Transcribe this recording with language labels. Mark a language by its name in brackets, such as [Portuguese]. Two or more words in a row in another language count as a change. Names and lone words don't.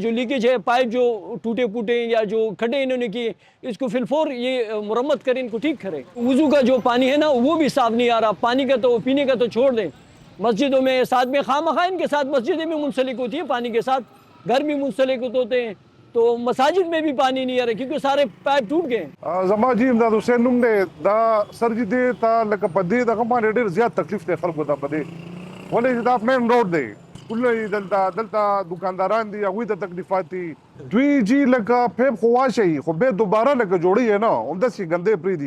[Urdu] جو لیکیج ہے، پائپ جو ٹوٹے پھوٹے یا جو کھڈے انہوں نے کیے، اس کو فی الفور یہ مرمت کریں، ان کو ٹھیک کریں. وضو کا جو پانی ہے نا وہ بھی صاف نہیں آ رہا، پانی کا تو پینے کا تو چھوڑ دیں. مسجدوں میں ساتھ میں خوامخواہ ان کے ساتھ مسجدیں بھی منسلک ہوتی ہے پانی کے ساتھ، گھر بھی منسلک ہوتے ہیں، تو مساجد میں بھی پانی نہیں آ رہا کیونکہ سارے پائپ ٹوٹ گئے. [Pashto] زما جی امداد حسین نوم دی دا سر جی دی تا لکه په دې دغه باندې ډېر زیات تکلیف دی خلکو ته په دې، ولې چې دا [English] main road [Pashto] دی، سکولونه دي دلته دکانداران دي، هغوی ته تکلیفات دي. دوی جی لکه پیپ خو واچوي خو بیا دوباره لکه جوړوي نه، همداسې ګندې پرېږدي.